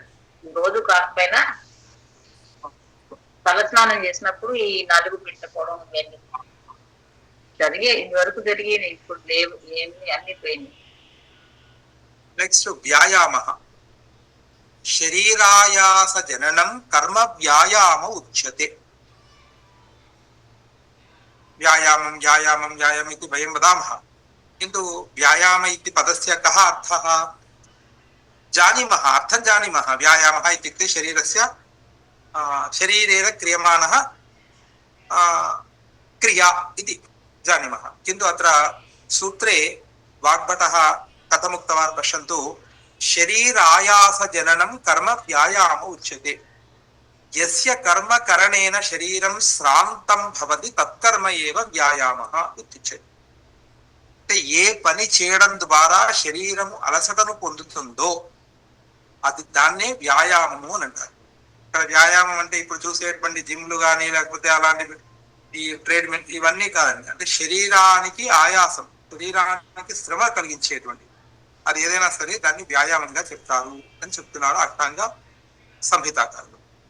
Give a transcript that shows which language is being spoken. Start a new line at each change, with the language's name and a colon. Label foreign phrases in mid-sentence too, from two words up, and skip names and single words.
Telugu: రోజు కాకపోయినా తల స్నానం చేసినప్పుడు ఈ నలుగు పెట్టుకోవడం ఇవన్నీ జరిగే, ఇదివరకు జరిగేవి, ఇప్పుడు లేవు, ఏమి అన్ని పోయినాయి.
Sanskrit: నెక్స్ట్ వ్యాయామ. శరీరాయాస జననం కర్మ వ్యాయామ ఉచ్యతే. వ్యాయామం వ్యాయామం వ్యాయామం ఇది వయం వదామः, किन्तु व्यायाम इति पदस्य कः अर्थः जानीमः, अर्थं जानीमः. व्यायामः इत्युक्ते शरीरस्य शरीरेण क्रियमाणः क्रिया इति जानीमः. किन्तु अत्र सूत्रे वाग्भटः कथमुक्तवान् पश्यन्तु. शरीरायासजननं कर्म व्यायाम उच्यते. यस्य कर्म करणेन शरीरं श्रान्तं भवति तत्कर्म एव व्यायामः इत्युच्यते.
Telugu: అంటే ఏ పని చేయడం ద్వారా శరీరము అలసటను పొందుతుందో అది దాన్నే వ్యాయామము అని అంటారు. ఇక్కడ వ్యాయామం అంటే ఇప్పుడు చూసేటువంటి జిమ్లు కానీ లేకపోతే అలాంటి ఈ ట్రేడ్మిల్ ఇవన్నీ కాదండి. అంటే శరీరానికి ఆయాసం, శరీరానికి శ్రమ కలిగించేటువంటి అది ఏదైనా సరే దాన్ని వ్యాయామంగా చెప్తారు అని చెప్తున్నాడు అష్టాంగ సంహితాకారులు.